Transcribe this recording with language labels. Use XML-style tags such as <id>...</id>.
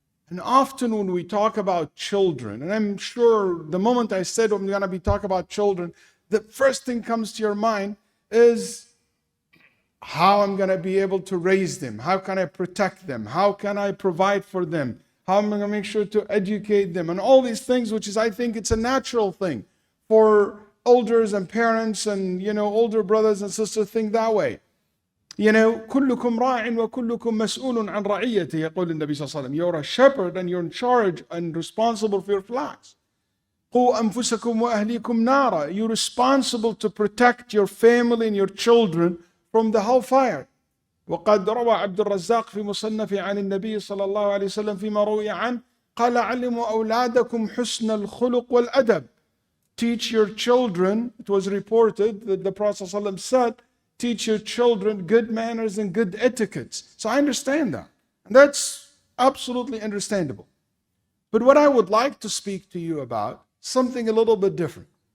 <en>And often when we talk about children, and I'm sure the moment I said I'm going to be talking about children, the first thing comes to your mind is how I'm going to be able to raise them. How can I protect them? How can I provide for them? How am I going to make sure to educate them? And all these things, which is, I think it's a natural thing for elders and parents and, older brothers and sisters think that way.</en> <ar>كلكم راع وكلكم مسؤول عن رعيته يقول النبي صلى الله عليه وسلم.</ar> <en>You're a shepherd and you're in charge and responsible for your flocks.</en> <ar>قوا أنفسكم وأهليكم نارا.</ar> <en>You're responsible to protect your family and your children from the hellfire.</en> <ar>وقد روى عبد الرزاق في مصنفه عن النبي صلى الله عليه وسلم فيما روي عنه قال علموا أولادكم حسن الخلق والأدب.</ar> <en>Teach your children, it was reported that the Prophet ﷺ said, teach your children good manners and good etiquettes. So I understand that. And that's absolutely understandable. But what I would like to speak to you about, something a little bit different.</en>